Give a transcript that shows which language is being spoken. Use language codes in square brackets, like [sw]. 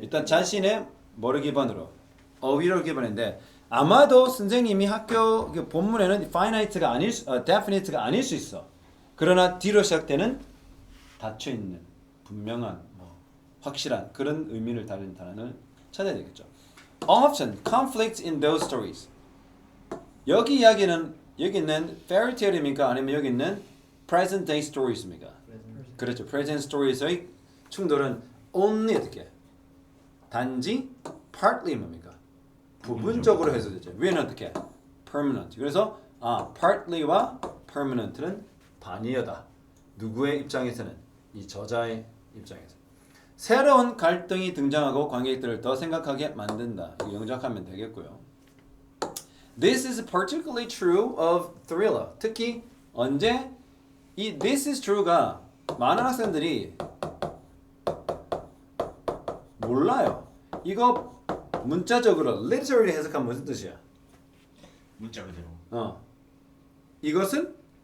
[ko] 일단 자신의 뭐를 기반으로? 어휘를 기반인데 아마도 선생님이 학교 그 본문에는 finite가 아닐 definite가 아닐 수 있어. 그러나 뒤로 시작되는 닫혀 있는 분명한 뭐 확실한 그런 의미를 다루는 단어를 찾아야 되겠죠. [en] Often conflict in those stories. [ko] 여기 이야기는 여기 있는 fairy tale입니까? 아니면 여기 있는 present day stories입니까? 그렇죠. present stories의 충돌은 only 어떻게? 단지 partly 뭡니까? 부분적으로 해서 되죠. 위에는 어떻게? permanent. 그래서 partly와 permanent는 반이여다. 누구의 입장에서는? 이 저자의 입장에서. 새로운 갈등이 등장하고 관객들을 더 생각하게 만든다. 이거 영작하면 되겠고요. [en] This is particularly true of thriller. [ko] 특히 언제 이 this is true가 많은 학생들이 몰라요. 이거 문자적으로 literally 해석하면 무슨 뜻이야? 문자 그대로. 이것은